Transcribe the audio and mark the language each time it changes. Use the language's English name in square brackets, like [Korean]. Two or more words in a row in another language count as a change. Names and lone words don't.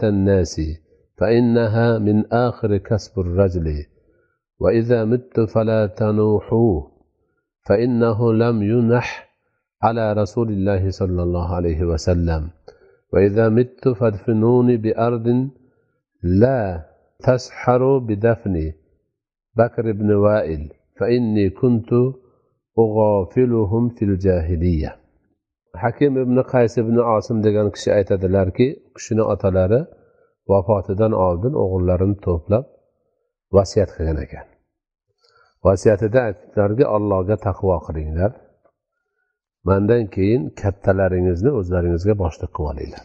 [Arabic] الناس فإنها من آخر كسب الرجل وإذا مت فلا تنوحوا فإنه لم ينح على رسول الله صلى الله عليه وسلم وإذا مت فادفنوني بأرض لا تسحر بدفني بكر بن وائل فإني كنت أغافلهم في الجاهلية. [Uzbek] Hakim ibn Qays ibn Asim degan kishi aytadilarki, kishini otalari vafotidan oldin o'g'illarini to'plab vasiyat qilgan ekan. Vasiyatida aytdilarki, Allohga taqvo qilinglar. Mendan keyin kattalaringizni o'zlaringizga boshliq qilib olinglar.